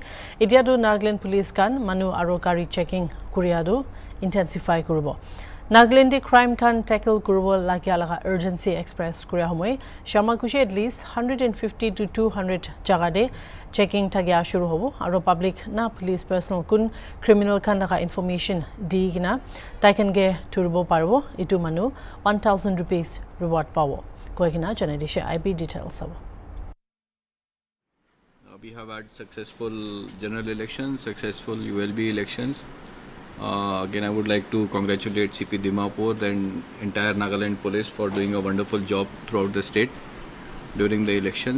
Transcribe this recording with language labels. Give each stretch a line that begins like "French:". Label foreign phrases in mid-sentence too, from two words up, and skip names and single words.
Naga Pidgin: Idiadu Nagaland Police kan manu arokari checking kuriadu intensify kurubo. Nagaland crime kan tackle kurubo lagia laga urgency express kuria homoi. Shama kushi
English: at least
Naga Pidgin: 150 to 200 jagade checking tagya shuru hobo aro public na
English: police personal
Naga Pidgin: kun criminal kan laga information di gina taiken ge turbo parbo itu manu 1000
English: rupees reward
Naga Pidgin: pawo koigina janadishe IB details sabo.
English: We have had successful general elections, successful ULB elections. Again, I would like to congratulate CP Dimapur and entire Nagaland police for doing a wonderful job throughout the state during the elections.